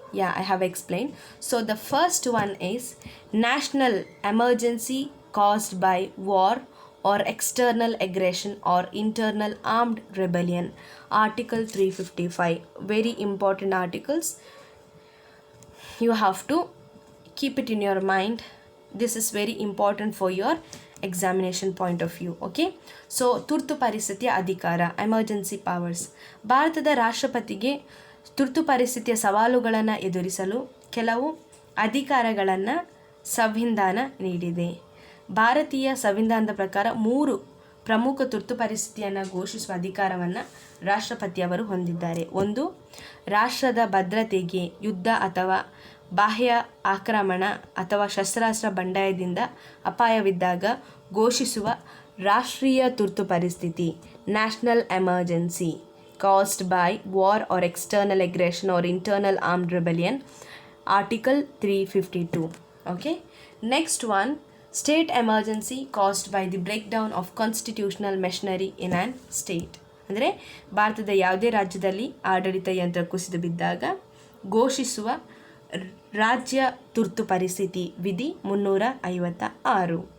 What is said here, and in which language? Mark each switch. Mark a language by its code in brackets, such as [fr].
[en] Yeah, I have explained. So the first one is national emergency caused by war or external aggression or internal armed rebellion. Article 355. Very important articles. You have to keep it in your mind. This is very important for your examination point of view. Okay, so [kn] ತುರ್ತು ಪರಿಸ್ಥಿತಿಯ ಅಧಿಕಾರ, [en] Emergency powers. [kn] ಭಾರತದ ರಾಷ್ಟ್ರಪತಿಗೆ ತುರ್ತು ಪರಿಸ್ಥಿತಿಯ ಸವಾಲುಗಳನ್ನು ಎದುರಿಸಲು ಕೆಲವು ಅಧಿಕಾರಗಳನ್ನು ಸಂವಿಧಾನ ನೀಡಿದೆ. ಭಾರತೀಯ ಸಂವಿಧಾನದ ಪ್ರಕಾರ 3 ಪ್ರಮುಖ ತುರ್ತು ಪರಿಸ್ಥಿತಿಯನ್ನು ಘೋಷಿಸುವ ಅಧಿಕಾರವನ್ನು ರಾಷ್ಟ್ರಪತಿಯವರು ಹೊಂದಿದ್ದಾರೆ. 1, ರಾಷ್ಟ್ರದ ಭದ್ರತೆಗೆ ಯುದ್ಧ ಅಥವಾ ಬಾಹ್ಯ ಆಕ್ರಮಣ ಅಥವಾ ಶಸ್ತ್ರಾಸ್ತ್ರ ಬಂಡಾಯದಿಂದ ಅಪಾಯವಿದ್ದಾಗ ಘೋಷಿಸುವ ರಾಷ್ಟ್ರೀಯ ತುರ್ತು ಪರಿಸ್ಥಿತಿ, [en] National emergency caused by war or external aggression or internal armed rebellion. Article 352. Okay, next one, state emergency caused by the breakdown of constitutional machinery in an state. [kn] ಅಂದರೆ ಭಾರತದ ಯಾವುದೇ ರಾಜ್ಯದಲ್ಲಿ ಆಡಳಿತ ಯಂತ್ರ ಕುಸಿದು ಬಿದ್ದಾಗ ಘೋಷಿಸುವ ರಾಜ್ಯ ತುರ್ತು ಪರಿಸ್ಥಿತಿ ವಿಧಿ 356.